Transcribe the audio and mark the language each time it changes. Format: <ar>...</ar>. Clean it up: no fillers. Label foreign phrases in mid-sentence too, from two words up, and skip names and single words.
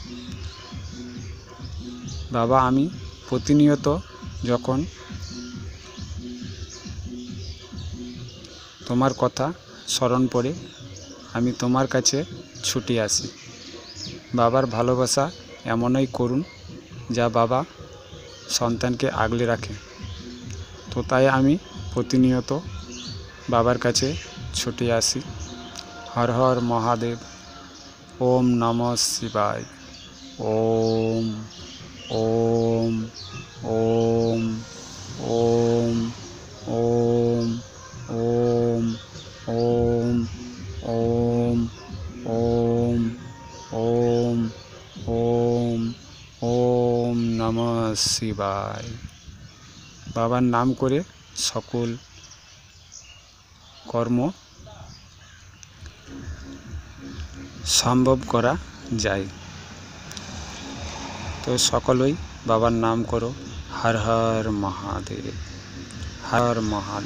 <bn>বাবা, আমি প্রতিনিয়ত যখন তোমার কথা স্মরণ পড়ে আমি তোমার কাছে ছুটে আসি। বাবার ভালোবাসা এমনই করুন যা বাবা সন্তানকে আগলে রাখে। তো তাই আমি প্রতিনিয়ত বাবার কাছে ছুটে আসি। হর হর মহাদেব। ওম নমঃ শিবায়। ওম ওম ওম ওম ওম ওম ওম ওম ওম ওম ওম ওম নমঃ শিবায়। বাবার নাম করে সকল কর্ম সম্ভব করা যায়। তো সকলেই বাবার নাম করো। হর হর মহাদেব, হর মহাদেব।</bn>